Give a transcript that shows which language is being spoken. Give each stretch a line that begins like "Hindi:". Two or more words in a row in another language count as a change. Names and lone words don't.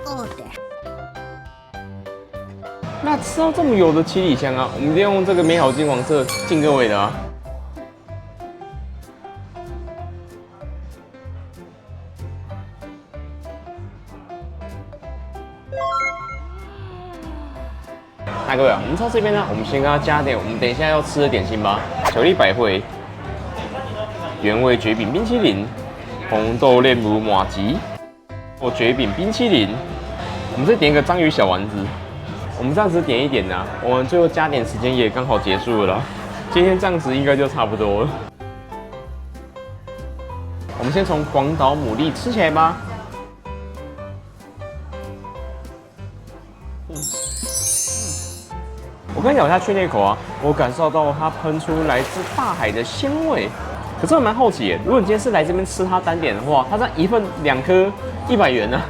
Chinese: 那吃到這麼油的七里香啊，我們就用這個美好金黃色敬各位的啊。那各位啊，我們到這邊呢，我們先給它加點我們等一下要吃的點心吧。巧克力百匯、原味蕨餅冰淇淋、紅豆煉乳麻糬、蕨餅冰淇淋。我們再點一個章魚小丸子。我們這樣子點一點呢，我們最後加點時間也剛好結束了啦。今天這樣子應該就差不多了。我們先從廣島牡蠣吃起來吧。我剛咬下去那口啊，我感受到它噴出來自大海的鮮味。可是我蠻好奇耶，如果你今天是來這邊吃它單點的話，它這樣一份2顆100元呢、啊？